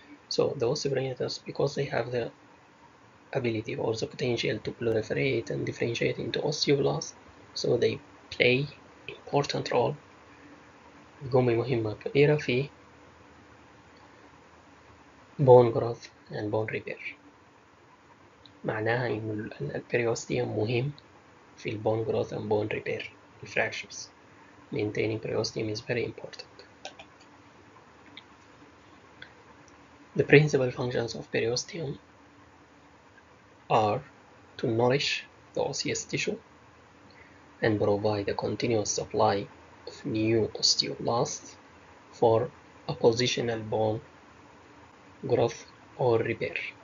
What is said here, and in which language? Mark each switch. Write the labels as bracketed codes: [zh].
[en] So the osteoprogenitors, because they have the ability or the potential to proliferate and differentiate into osteoblasts, so they play important role, [ar] بيقوموا بمهمة كبيرة في [en] bone growth and bone repair. [ar] معناها إن البريوستيوم مهم في البون [en] growth and bone repair fractures. Maintaining periosteum is very important. The principal functions of periosteum are to nourish the osseous tissue and provide a continuous supply of new osteoblasts for oppositional bone growth or repair.